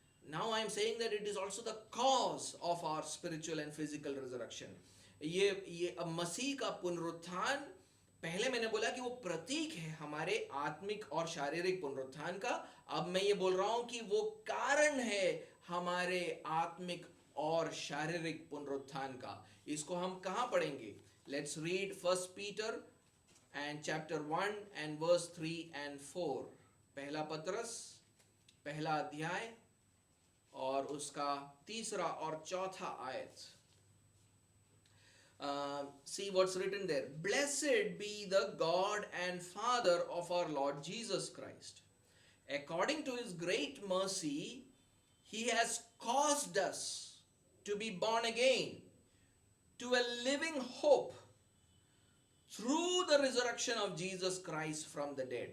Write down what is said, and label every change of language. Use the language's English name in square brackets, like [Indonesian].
[English] Now I am saying that it is also the cause of our spiritual and physical resurrection. [Hindi] ये अब मसीह का पुनरुत्थान, पहले मैंने बोला कि वो प्रतीक है हमारे आत्मिक और शारीरिक पुनरुत्थान का. अब मैं ये बोल रहा हूं कि वो कारण है हमारे आत्मिक और शारीरिक पुनरुत्थान का. इसको हम कहां पढ़ेंगे? [English] Let's read 1 Peter and chapter 1 and verse 3 and 4. [Hindi] पहला पत्रस पहला अध्याय और उसका तीसरा और चौथा आयत. [English] See what's written there. Blessed be the God and Father of our Lord Jesus Christ. According to his great mercy, he has caused us to be born again to a living hope through the resurrection of Jesus Christ from the dead.